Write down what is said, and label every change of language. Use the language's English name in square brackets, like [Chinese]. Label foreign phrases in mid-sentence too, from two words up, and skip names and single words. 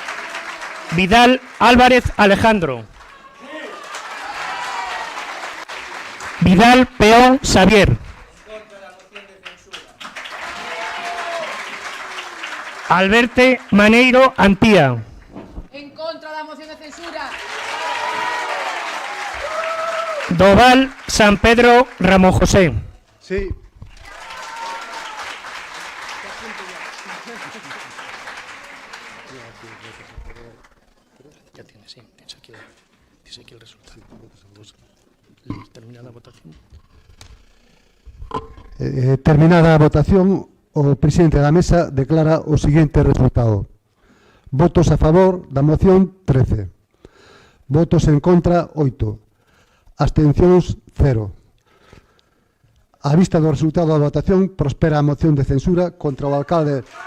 [Galician] Vidal Álvarez Alejandro. Vidal Peón Xavier. Alberte Maneiro Antía. En contra da moción de censura. Doval San Pedro Ramo José. Sí. [Spanish] Ya tienes, sí, tienes aquí el resultado. Terminada la votación. [Galician] Terminada a votación, o presidente da mesa declara o seguinte resultado. Votos a favor da moción 13. Votos en contra 8. Abstencións 0. A vista do resultado da votación, prospera a moción de censura contra o alcalde.